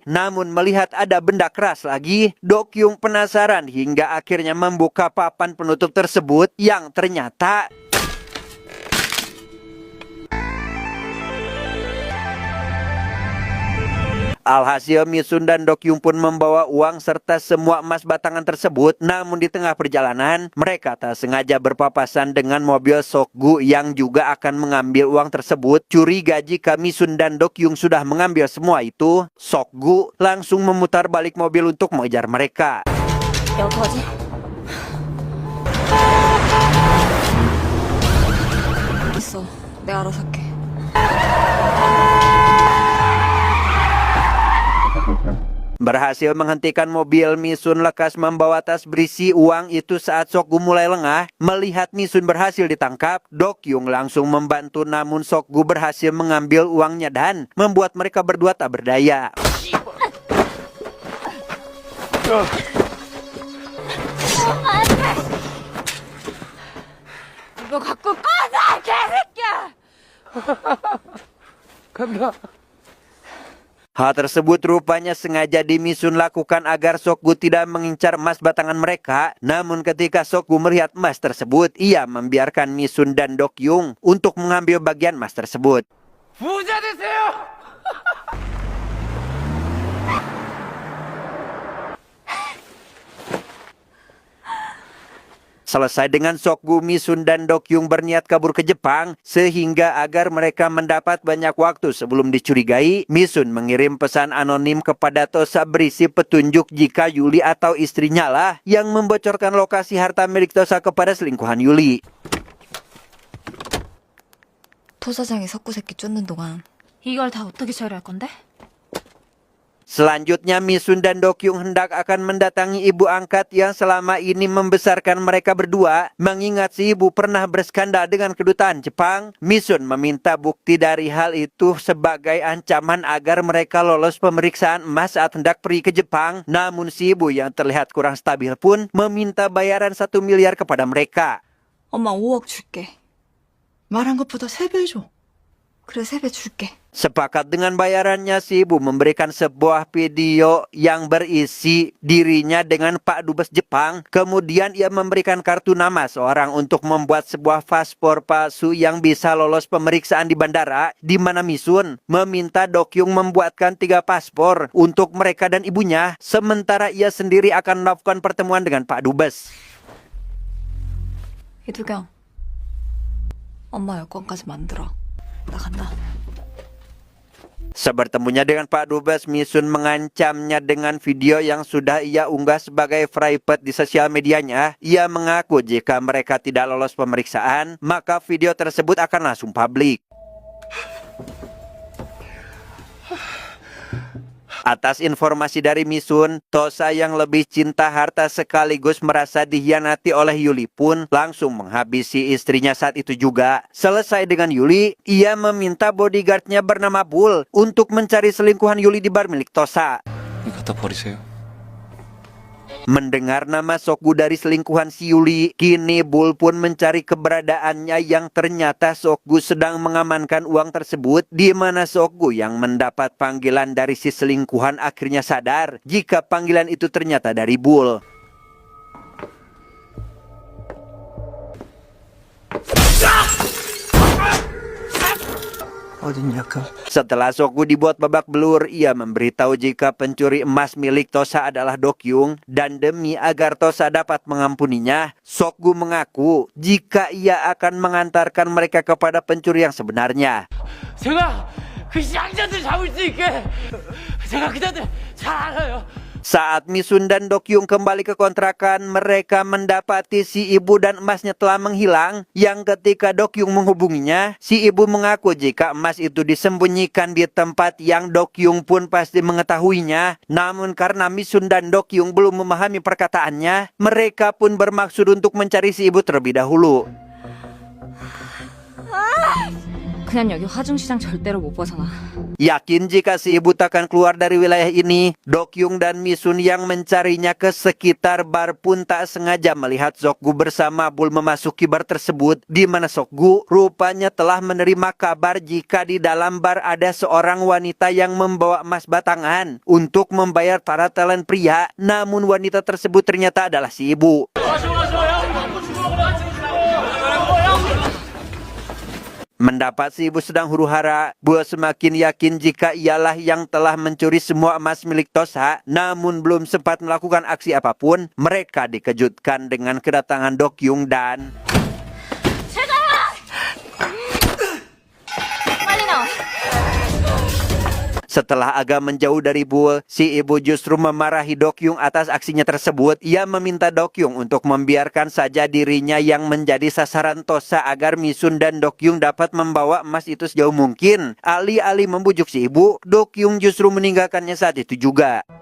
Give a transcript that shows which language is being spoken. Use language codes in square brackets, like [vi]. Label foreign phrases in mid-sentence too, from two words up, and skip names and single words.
[id] Namun melihat ada benda keras lagi, Dokyung penasaran hingga akhirnya membuka papan penutup tersebut yang ternyata alhasil Misun dan Dokyung pun membawa uang serta semua emas batangan tersebut. Namun di tengah perjalanan, mereka tak sengaja berpapasan dengan mobil Sokgu yang juga akan mengambil uang tersebut. Curiga jika Misun dan Dokyung sudah mengambil semua itu, Sokgu langsung memutar balik mobil untuk mengejar mereka. [ko] 야, 어떡하지? 있어. 내가 알아서 할게. [id] Berhasil menghentikan mobil, Misun lekas membawa tas berisi uang itu saat Sokgu mulai lengah. Melihat Misun berhasil ditangkap, Dokyung langsung membantu namun Sokgu berhasil mengambil uangnya dan membuat mereka berdua tak berdaya. [ko] 이거 갖고 꺼져, 개새끼야! 간다. [id] Hal tersebut rupanya sengaja Misun lakukan agar Sokgu tidak mengincar emas batangan mereka. Namun ketika Sokgu melihat emas tersebut, ia membiarkan Misun dan Dokyung untuk mengambil bagian emas tersebut. [ko] 부자 되세요. [id] Selesai dengan Sokgu, Misun dan Dokyung berniat kabur ke Jepang. Sehingga agar mereka mendapat banyak waktu sebelum dicurigai, Misun mengirim pesan anonim kepada Tosa berisi petunjuk jika Yuli atau istrinya lah yang membocorkan lokasi harta milik Tosa kepada selingkuhan Yuli. [ko] 토 사장이 석구 새끼 쫓는 동안 이걸 다 어떻게 처리할 건데? [id] Selanjutnya Misun dan Dokyung hendak akan mendatangi ibu angkat yang selama ini membesarkan mereka berdua. Mengingat si ibu pernah berskandal dengan kedutaan Jepang, Misun meminta bukti dari hal itu sebagai ancaman agar mereka lolos pemeriksaan emas saat hendak pergi ke Jepang. Namun si ibu yang terlihat kurang stabil pun meminta bayaran 1 miliar kepada mereka. [ko] 엄마 5억 줄게. 말한 것보다 3배 줘. 그래 3배 줄게. [id] Sepakat dengan bayarannya, si ibu memberikan sebuah video yang berisi dirinya dengan Pak Dubes Jepang. Kemudian ia memberikan kartu nama seorang untuk membuat sebuah paspor palsu yang bisa lolos pemeriksaan di bandara, di mana Misun meminta Dokyung membuatkan 3 paspor untuk mereka dan ibunya, sementara ia sendiri akan melakukan pertemuan dengan Pak Dubes. [ko] 이두경, 엄마 여권까지 만들어. 나 간다. [id] Sebertemunya dengan Pak Dubes, Misun mengancamnya dengan video yang sudah ia unggah sebagai private di sosial medianya. Ia mengaku jika mereka tidak lolos pemeriksaan, maka video tersebut akan langsung publik. Atas informasi dari Misun, Tosa yang lebih cinta harta sekaligus merasa dihianati oleh Yuli pun langsung menghabisi istrinya saat itu juga. Selesai dengan Yuli, ia meminta bodyguardnya bernama Bull untuk mencari selingkuhan Yuli di bar milik Tosa. [ko] 갖다 버리세요. [id] Mendengar nama Sokgu dari selingkuhan si Yuli, kini Bull pun mencari keberadaannya yang ternyata Sokgu sedang mengamankan uang tersebut, di mana Sokgu yang mendapat panggilan dari si selingkuhan akhirnya sadar jika panggilan itu ternyata dari Bull. Setelah Sokgu dibuat babak belur, ia memberitahu jika pencuri emas milik Tosa adalah Dokyung, dan demi agar Tosa dapat mengampuninya, Sokgu mengaku jika ia akan mengantarkan mereka kepada pencuri yang sebenarnya. [ko] 제가 그 시장자들 잡을 수 있게 제가 그자들 잘 알아요. [id] Saat Misun dan Dokyung kembali ke kontrakan, mereka mendapati si ibu dan emasnya telah menghilang. Yang ketika Dokyung menghubunginya, si ibu mengaku jika emas itu disembunyikan di tempat yang Dokyung pun pasti mengetahuinya. Namun karena Misun dan Dokyung belum memahami perkataannya, mereka pun bermaksud untuk mencari si ibu terlebih dahulu. [ko] 그냥 여기 화중시장 절대로 못 벗어나. [id] Yakin jika si ibu takkan keluar dari wilayah ini, Dokyung dan Misun yang mencarinya ke sekitar bar pun tak sengaja melihat Sokgu bersama Bul memasuki bar tersebut, di mana Sokgu rupanya telah menerima kabar jika di dalam bar ada seorang wanita yang membawa emas batangan untuk membayar para talent pria. Namun wanita tersebut ternyata adalah si ibu. Mendapat si ibu sedang huru-hara, Bul semakin yakin jika ialah yang telah mencuri semua emas milik Tosa. Namun belum sempat melakukan aksi apapun, mereka dikejutkan dengan kedatangan Dokyung dan... [ko] 빨리 나와. [id] Setelah agak menjauh dari Bul, si ibu justru memarahi Dokyung atas aksinya tersebut. Ia meminta Dokyung untuk membiarkan saja dirinya yang menjadi sasaran Tosa agar Misun dan Dokyung dapat membawa emas itu sejauh mungkin. Alih-alih membujuk si ibu, Dokyung justru meninggalkannya saat itu juga.